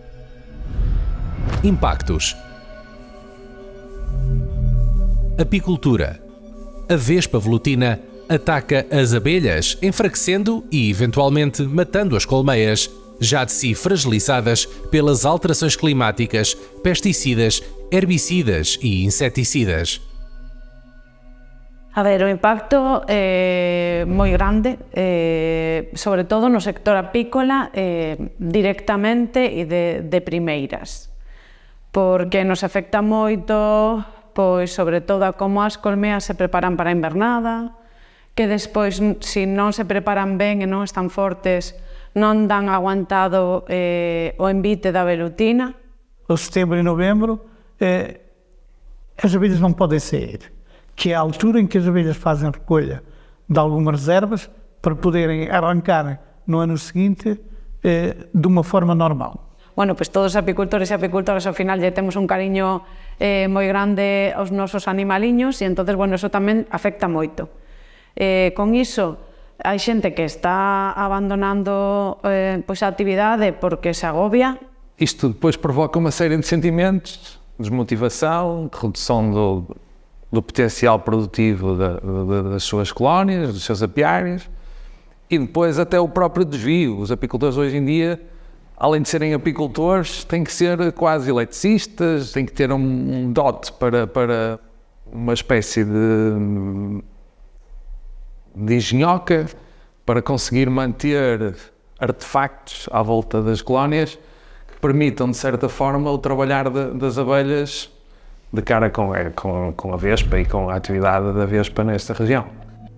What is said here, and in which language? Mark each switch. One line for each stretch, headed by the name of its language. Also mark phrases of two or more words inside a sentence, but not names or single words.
Portuguese: Impactos: apicultura. A vespa velutina ataca as abelhas, enfraquecendo e, eventualmente, matando as colmeias, já de si fragilizadas pelas alterações climáticas, pesticidas, herbicidas e inseticidas.
Galician: A ver, o impacto é moi grande, sobre todo no sector apícola, directamente e de primeiras, porque nos afecta moito, pois sobre todo a como as colmeas se preparan para a invernada, que despois, se non se preparan ben e non están fortes, non dan aguantado o envite da velutina.
Portuguese: Em setembro e novembro, as abelhas não podem sair, que é a altura em que as abelhas fazem recolha de algumas reservas para poderem arrancar no ano seguinte de uma forma normal.
Galician: Bueno, pues todos os apicultores e apicultoras ao final lle temos un cariño moi grande aos nosos animaliños e entonces, bueno, eso tamén afecta moito. Con iso, hai xente que está abandonando pois a actividade porque se agobia.
Portuguese: Isto depois provoca uma série de sentimentos, desmotivação, redução do potencial produtivo das suas colónias, dos seus apiários e depois até o próprio desvio. Os apicultores hoje em dia, além de serem apicultores, têm que ser quase eletricistas, têm que ter um dote para uma espécie de engenhoca para conseguir manter artefactos à volta das colónias que permitam, de certa forma, o trabalhar das abelhas de cara com a vespa e com a atividade da vespa nesta região.